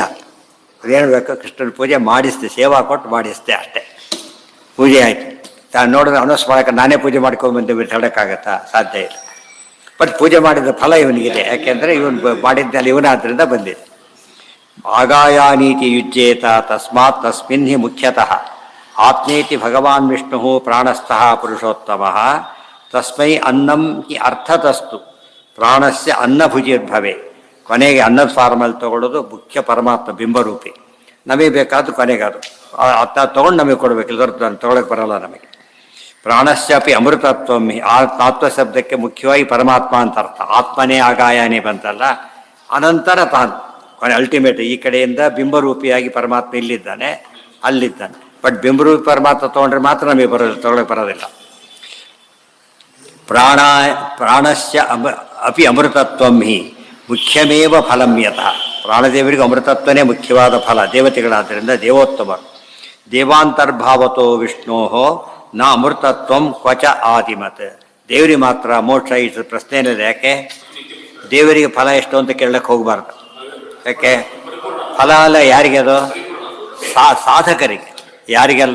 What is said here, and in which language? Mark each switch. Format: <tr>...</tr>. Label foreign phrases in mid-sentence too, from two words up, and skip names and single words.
<kn>ಅದೇನು ಬೇಕು, ಕೃಷ್ಣನ ಪೂಜೆ ಮಾಡಿಸ್ದೆ, ಸೇವಾ ಕೊಟ್ಟು ಮಾಡಿಸ್ದೆ, ಅಷ್ಟೇ. ಪೂಜೆ ಆಯಿತು. ತಾನು ನೋಡಿದ್ರೆ ಅನೌನ್ಸ್ ಮಾಡೋಕೆ ನಾನೇ ಪೂಜೆ ಮಾಡ್ಕೊಂಡ್ಬಂದು ಬಿಟ್ಟು ಹೇಳೋಕ್ಕಾಗತ್ತಾ? ಸಾಧ್ಯ ಇಲ್ಲ. ಬಟ್ ಪೂಜೆ ಮಾಡಿದ ಫಲ ಇವನಿಗಿದೆ. ಯಾಕೆಂದರೆ ಇವನು ಮಾಡಿದ್ದಲ್ಲಿ ಇವನಾದ್ರಿಂದ ಬಂದಿದೆ.</kn> <sa>ಆಗಾಯಾನೀತಿ ಯುಜ್ಯೇತ ತಸ್ಮಾತ್ ತಸ್ಮಿನ್ ಹಿ ಮುಖ್ಯತಃ ಆತ್ಮೇತಿ ಭಗವಾನ್ ವಿಷ್ಣು ಪ್ರಾಣಸ್ಥಃ ಪುರುಷೋತ್ತಮ ತಸ್ಮೈ ಅನ್ನಂ ಹಿ ಅರ್ಥತಸ್ತು ಪ್ರಾಣಸ್ಯ ಅನ್ನಭುಜಿರ್ಭವೆ.</sa> <kn>ಕೊನೆಗೆ ಅನ್ನದ ಫಾರ್ಮಲ್ಲಿ ತಗೊಳ್ಳೋದು ಮುಖ್ಯ ಪರಮಾತ್ಮ ಬಿಂಬರೂಪಿ. ನಮಗೆ ಬೇಕಾದ್ದು ಕೊನೆಗೆ ಅದು ತೊಗೊಂಡು ನಮಗೆ ಕೊಡಬೇಕು. ಇಲ್ಲದವ್ರು ನಾನು ತೊಗೊಳಕ್ಕೆ ಬರೋಲ್ಲ ನಮಗೆ.</kn> <sa>ಪ್ರಾಣಸ್ಯಾಪಿ ಅಮೃತತ್ವಮಿ.</sa> <kn>ಆತ್ಮ ಶಬ್ದಕ್ಕೆ ಮುಖ್ಯವಾಗಿ ಪರಮಾತ್ಮ ಅಂತ ಅರ್ಥ. ಆತ್ಮನೇ ಆಗಾಯನೇ ಬಂತಲ್ಲ, ಅನಂತರ ತಾನು ಕೊನೆ ಅಲ್ಟಿಮೇಟ್. ಈ ಕಡೆಯಿಂದ ಬಿಂಬರೂಪಿಯಾಗಿ ಪರಮಾತ್ಮ ಇಲ್ಲಿದ್ದಾನೆ, ಅಲ್ಲಿದ್ದಾನೆ. ಬಟ್ ಬಿಂಬರೂಪಿ ಪರಮಾತ್ಮ ತೊಗೊಂಡ್ರೆ ಮಾತ್ರ ನಮಗೆ ತೊಗೊಳಕ್ಕೆ ಬರೋದಿಲ್ಲ.</kn> <sa>ಪ್ರಾಣಸ್ಯ ಅಪಿ ಅಮೃತತ್ವಂ ಹಿ ಮುಖ್ಯಮೇವ ಫಲಂ ಯತಃ.</sa> <kn>ಪ್ರಾಣದೇವರಿಗೂ ಅಮೃತತ್ವನೇ ಮುಖ್ಯವಾದ ಫಲ. ದೇವತೆಗಳಾದ್ದರಿಂದ ದೇವೋತ್ತಮರು.</kn> <sa>ದೇವಾಂತರ್ಭಾವತೋ ವಿಷ್ಣೋ ನ ಅಮೃತತ್ವಂ ಕ್ವಚ ಆದಿಮತ್.</sa> <kn>ದೇವರಿಗೆ ಮಾತ್ರ ಮೋಕ್ಷ ಇಷ್ಟು ಪ್ರಶ್ನೆ ಇಲ್ಲ. ಯಾಕೆ ದೇವರಿಗೆ ಫಲ ಎಷ್ಟು ಅಂತ ಕೇಳಕ್ಕೆ ಹೋಗಬಾರ್ದು. ಯಾಕೆ ಫಲ ಅಲ್ಲ ಯಾರಿಗೆ? ಅದು ಸಾಧಕರಿಗೆ. ಯಾರಿಗೆಲ್ಲ?</kn>